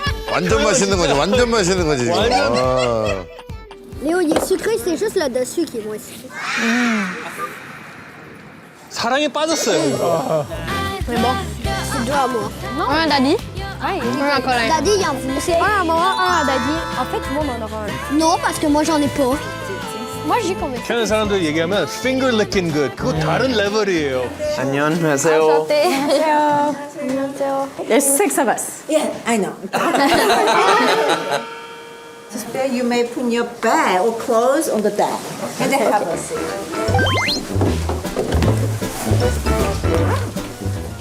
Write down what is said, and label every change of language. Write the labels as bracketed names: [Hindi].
[Korean] 완전 맛있는 거지, 완전 맛있는 거지, 지금. 아. [French] Léo, il est sucré, c'est juste le dessus qui est moins sucré. [Korean] 사랑에 빠졌어요. [French] C'est bon. deux à moi. Un à Daddy. Un à Colin. Daddy, il en voulait. C'est un à moi, un à Daddy. En fait, tout le monde en aura un. Non, parce que moi, j'en ai pas. Moi, j'ai convaincu. [Korean] 캐나다 사람들 얘기하면 [English] finger licking good. [Korean] 그거 다른 레벨이에요. 안녕하세요. [French] Je sais que ça passe. [English] Yeah, I know. There you may put your bag or clothes on the deck and then have a seat.